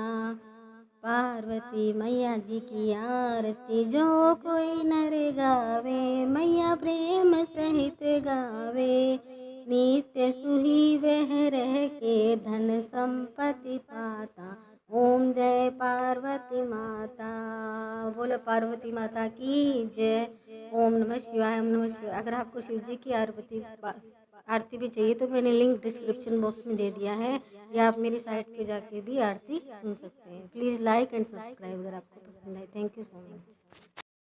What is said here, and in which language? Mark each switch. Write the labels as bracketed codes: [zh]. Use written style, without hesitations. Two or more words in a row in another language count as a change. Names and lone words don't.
[hi] पार्वती मैया जी की आरती जो कोई नर गावे। मैया प्रेम सहित गावे। नित्य सुही वह रह के धन संपत्ति पाता। ओम जय पार्वती माता। बोलो पार्वती माता की जय। [sa] ओम नमः शिवाय। ओम नमः शिवाय। [hi] अगर आपको शिव जी की आरती भी चाहिए तो मैंने [en] link description box [hi] में दे दिया है, या आप मेरी साइट पे जाके भी आरती सुन सकते हैं। [en] please like and subscribe [hi] अगर आपको पसंद आए। [en] thank you so much.